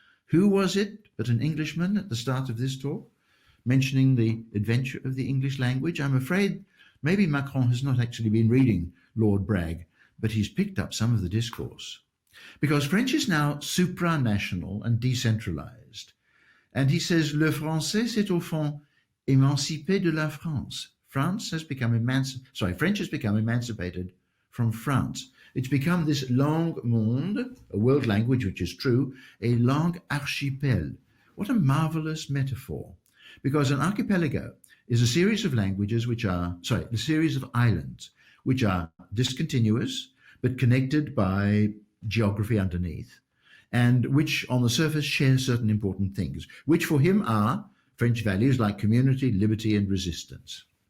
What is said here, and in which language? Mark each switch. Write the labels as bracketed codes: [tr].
[en] Who was it but an Englishman at the start of this talk, mentioning the adventure of the English language? I'm afraid maybe Macron has not actually been reading Lord Bragg, but he's picked up some of the discourse. Because French is now supranational and decentralized. And he says, [fr] le français s'est au fond émancipé de la France. [en] French has become emancipated from France. It's become this langue monde, a world language, which is true, a langue archipel. What a marvelous metaphor. Because an archipelago is a series of languages a series of islands, which are discontinuous, but connected by geography underneath, and which on the surface share certain important things, which for him are French values like community, liberty, and resistance.